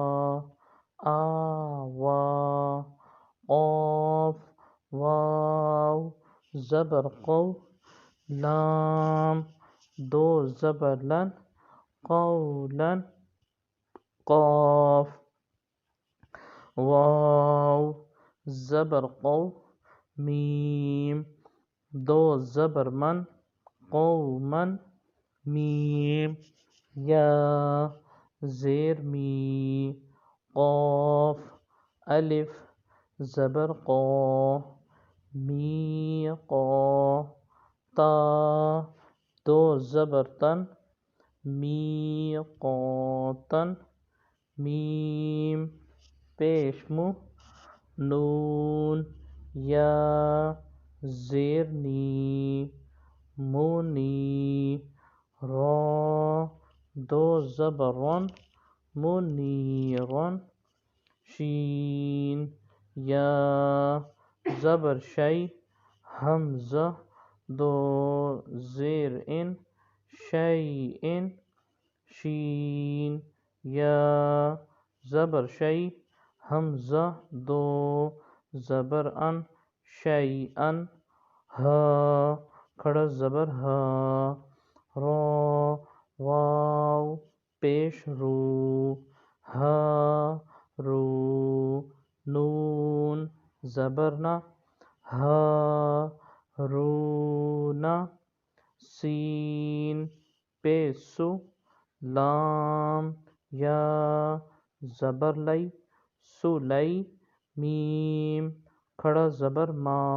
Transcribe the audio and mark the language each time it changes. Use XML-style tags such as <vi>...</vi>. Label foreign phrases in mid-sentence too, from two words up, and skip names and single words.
<ur>آوا قاف واو زبر قو لام دو زبر لن قولا قاف واو زبر قو میم دو زبر من قومن میم یا زیر می قاف الف زبر قا می قا تا دو زبر تن می قاتن میم پیش مو نون یا زیر نی مونی را دو زبر رن منیرن شین یا زبر شی حمزہ دو زیر ان شیئن شین یا زبر شی حمزہ دو زبر ان شیئن ہا کھڑا زبر ہا را واو پیش رو ہا رو نون زبر نا ہا رونا سین پیش سو لام یا زبر لئی سولی میم کھڑا زبر ما</ur>